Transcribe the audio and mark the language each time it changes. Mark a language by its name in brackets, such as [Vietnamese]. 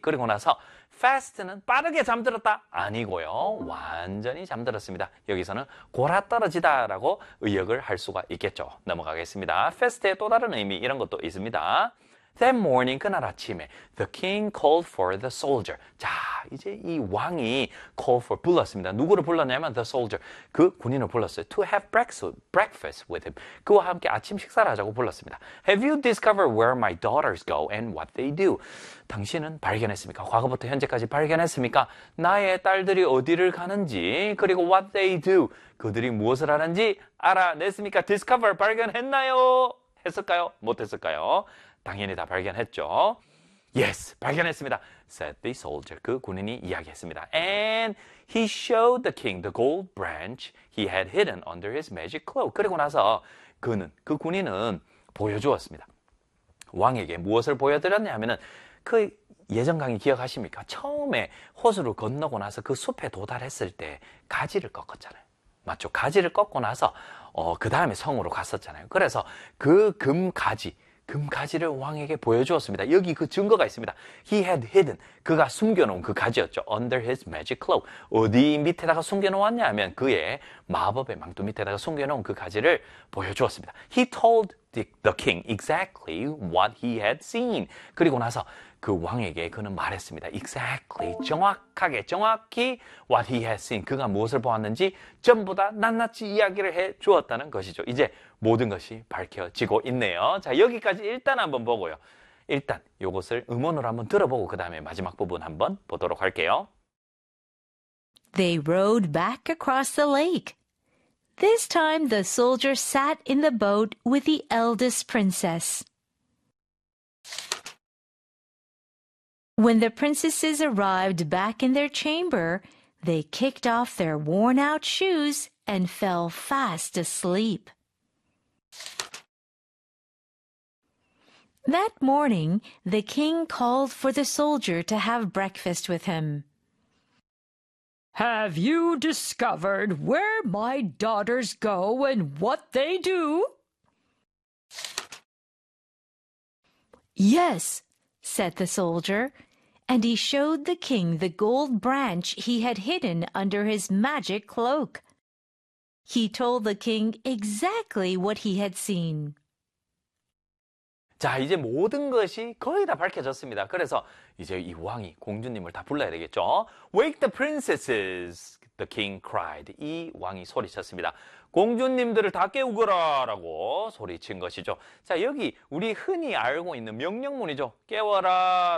[Korean] 그리고 나서 fast는 빠르게 잠들었다 아니고요. 완전히 잠들었습니다. 여기서는 골아떨어지다라고 의역을 할 수가 있겠죠. 넘어가겠습니다. fast의 또 다른 의미 이런 것도 있습니다. [English] That morning, [Korean] 그날 아침에, [English] the king called for the soldier. [Korean] 자, 이제 이 왕이 call for, 불렀습니다. 누구를 불렀냐면, [English] the soldier. [Korean] 그 군인을 불렀어요. [English] To have breakfast with him. [Korean] 그와 함께 아침 식사를 하자고 불렀습니다. [English] Have you discovered where my daughters go and what they do? [Korean] 당신은 발견했습니까? 과거부터 현재까지 발견했습니까? 나의 딸들이 어디를 가는지, 그리고 [English] what they do. [Korean] 그들이 무엇을 하는지 알아냈습니까? Discover, 발견했나요? 했을까요? 못했을까요? 당연히 다 발견했죠. Yes, 발견했습니다. [English] Said the soldier. [Korean] 그 군인이 이야기했습니다. [English] And he showed the king the gold branch he had hidden under his magic cloak. [Korean] 그리고 나서 그는, 그 군인은 보여주었습니다. 왕에게 무엇을 보여드렸냐 하면은 그 예전 강의 기억하십니까? 처음에 호수로 건너고 나서 그 숲에 도달했을 때 가지를 꺾었잖아요. 맞죠? 가지를 꺾고 나서 그 다음에 성으로 갔었잖아요. 그래서 그 금가지를 왕에게 보여주었습니다. 여기 그 증거가 있습니다. [English] He had hidden. [Korean] 그가 숨겨놓은 그 가지였죠. [English] Under his magic cloak. [Korean] 어디 밑에다가 숨겨놓았냐 하면 그의 마법의 망토 밑에다가 숨겨놓은 그 가지를 보여주었습니다. [English] He told the king exactly what he had seen. [Korean] 그리고 나서 그 왕에게 그는 말했습니다. [English] Exactly. [Korean] 정확하게, 정확히 [English] what he had seen. [Korean] 그가 무엇을 보았는지 전부 다 낱낱이 이야기를 해 주었다는 것이죠. 이제 모든 것이 밝혀지고 있네요. 자, 여기까지 일단 한번 보고요. 일단 이것을 음원으로 한번 들어보고 그 다음에 마지막 부분 한번 보도록 할게요. [English] They rowed back across the lake. This time the soldier sat in the boat with the eldest princess. When the princesses arrived back in their chamber, they kicked off their worn-out shoes and fell fast asleep. That morning, the king called for the soldier to have breakfast with him. Have you discovered where my daughters go and what they do? Yes, said the soldier, and he showed the king the gold branch he had hidden under his magic cloak. He told the king exactly what he had seen. [Korean] 자, 이제 모든 것이 거의 다 밝혀졌습니다. 그래서 이제 이 왕이 공주님을 다 불러야 되겠죠? [English] Wake the princesses! The king cried. [Korean] 이 왕이 소리쳤습니다. 공주님들을 다 깨우거라! 라고 소리친 것이죠. 자, 여기 우리 흔히 알고 있는 명령문이죠. 깨워라!